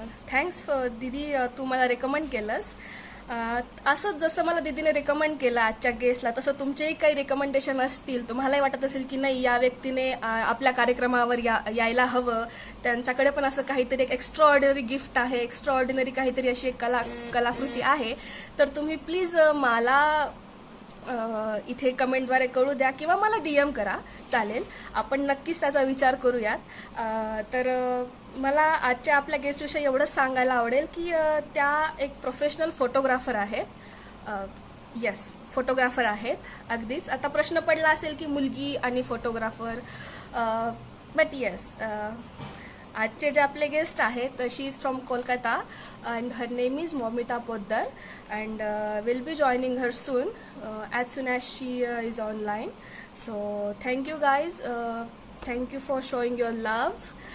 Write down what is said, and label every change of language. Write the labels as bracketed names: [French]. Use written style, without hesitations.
[Marathi] Thanks दीदी, तू मला recommend केलंस. असंच जसं मला दीदीने रेकमेंड केलं आजच्या गेस्टला, तसं तुमचेही काही रेकमेंडेशन असतील, तुम्हालाही वाटत असेल की नाही या व्यक्तीने आपल्या कार्यक्रमावर यायला हवं, त्यांच्याकडे पण असं काहीतरी एक एक्स्ट्राऑर्डिनरी गिफ्ट आहे, एक्स्ट्राऑर्डिनरी काहीतरी अशी एक कलाकृती आहे, तर तुम्ही प्लीज मला इथे कमेंटद्वारे कळू द्या किंवा मला DM करा, चालेल. आपण नक्कीच त्याचा विचार करूयात. तर मला आजच्या आपल्या गेस्टविषयी एवढंच सांगायला आवडेल की त्या एक प्रोफेशनल फोटोग्राफर आहेत. येस, फोटोग्राफर आहेत. अगदीच आता प्रश्न पडला असेल की मुलगी आणि फोटोग्राफर, [English] but yes, [Marathi] आजचे जे आपले गेस्ट आहेत, [English] She is from Kolkata and her name is Momita Poddar and will be joining her soon as soon as she is online. So thank you guys, thank you for showing your love.